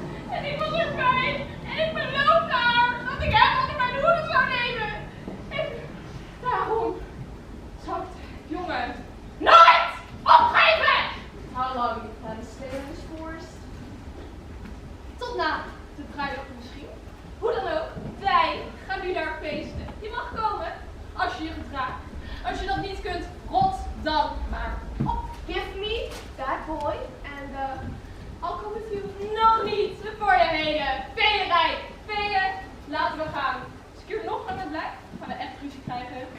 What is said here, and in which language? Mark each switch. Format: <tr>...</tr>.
<nl>En ik was erbij. En ik beloofde haar dat ik hem onder mijn hoede zou nemen. En daarom zou ik de jongen nooit opgeven.</nl> <en>How long do you plan to stay in this forest?</en> <nl>Tot na de bruiloft misschien. Hoe dan ook, wij gaan nu daar feesten. Je mag komen als je je gedraagt. Als je dat niet kunt, rot dan maar op.</nl> <en>Give me that boy and I'll come with you.</en> <nl>Nog niet voor je hele feeënrijk. Feeën, laten we gaan. Als ik hier nog aan blijf, gaan we echt ruzie krijgen.</nl>